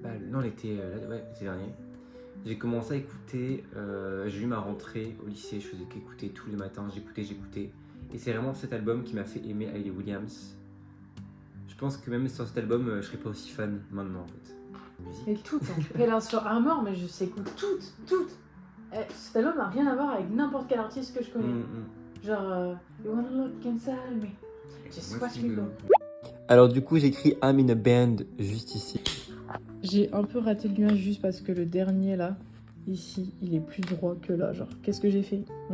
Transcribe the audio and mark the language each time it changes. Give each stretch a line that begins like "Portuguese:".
French: Non, l'été, ouais, l'été dernier. J'ai commencé à écouter, j'ai eu ma rentrée au lycée, je faisais qu'écouter tous les matins, j'écoutais. Et c'est vraiment cet album qui m'a fait aimer Hayley Williams. Je pense que même sans cet album, je serais pas aussi fan maintenant en fait. Musique. Mais toutes, hein. Pillars for Armor, mais je sais écoute toutes. Cet album n'a rien à voir avec n'importe quel artiste que je connais.
English: Genre, You wanna look inside me, just watch me go.
French: Alors du coup, j'écris I'm in a band juste ici. J'ai un peu raté le nuage juste parce que le dernier là, ici, il est plus droit que là. Genre, qu'est-ce que j'ai fait?